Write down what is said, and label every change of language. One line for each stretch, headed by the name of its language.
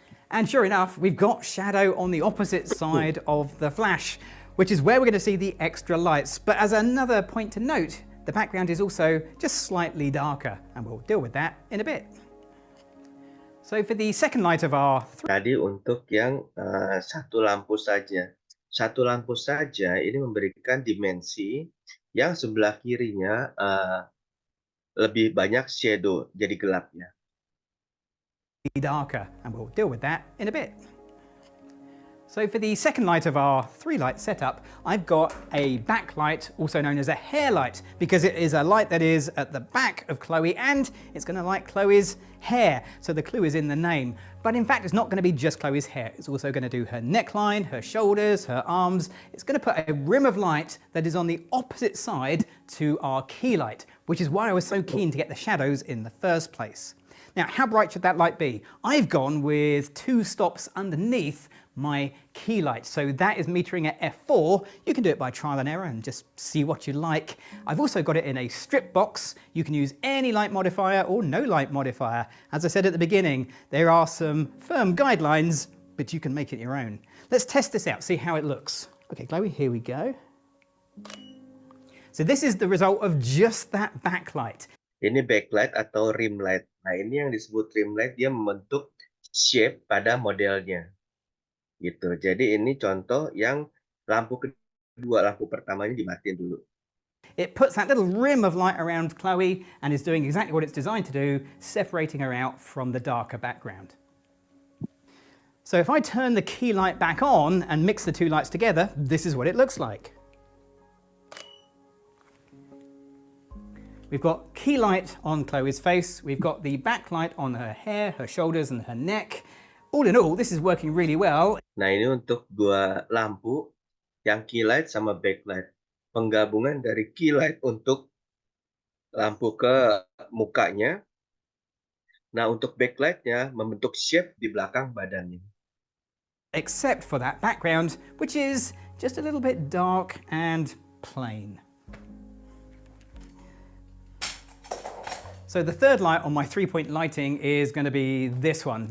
English: And sure enough, we've got shadow on the opposite side of the flash, which is where we're going to see the extra lights. But as another point to note, the background is also just slightly darker, and we'll deal with that in a bit. So for the second light of our
Indonesian: Tadi untuk yang satu lampu saja. Satu lampu saja ini memberikan dimensi yang sebelah kirinya lebih banyak shadow, jadi gelapnya.
English: darker, and we'll deal with that in a bit. So for the second light of our 3-light setup, I've got a backlight, also known as a hair light, because it is a light that is at the back of Chloe and it's going to light Chloe's hair. So the clue is in the name. But in fact, it's not going to be just Chloe's hair. It's also going to do her neckline, her shoulders, her arms. It's going to put a rim of light that is on the opposite side to our key light, which is why I was so keen to get the shadows in the first place. Now, how bright should that light be? I've gone with 2 stops underneath my key light. So that is metering at f4. You can do it by trial and error and just see what you like. I've also got it in a strip box. You can use any light modifier or no light modifier. As I said at the beginning, there are some firm guidelines, but you can make it your own. Let's test this out, see how it looks. Okay, Chloe, here we go. So this is the result of just that backlight.
Indonesian: Ini backlight atau rim light. Nah, ini yang disebut rim light, dia membentuk shape pada modelnya. Gitu. Jadi ini contoh yang lampu kedua, lampu pertamanya dimatiin dulu.
English: It puts that little rim of light around Chloe and is doing exactly what it's designed to do, separating her out from the darker background. So if I turn the key light back on and mix the 2 lights together, this is what it looks like. We've got key light on Chloe's face, we've got the backlight on her hair, her shoulders and her neck. All in all, this is working really well.
Indonesian: Nah, ini untuk 2 lampu, yang key light sama backlight. Penggabungan dari key light untuk lampu ke mukanya. Nah, untuk backlightnya membentuk shape di belakang badannya.
English: Except for that background, which is just a little bit dark and plain. So the third light on my 3-point lighting is going to be this one.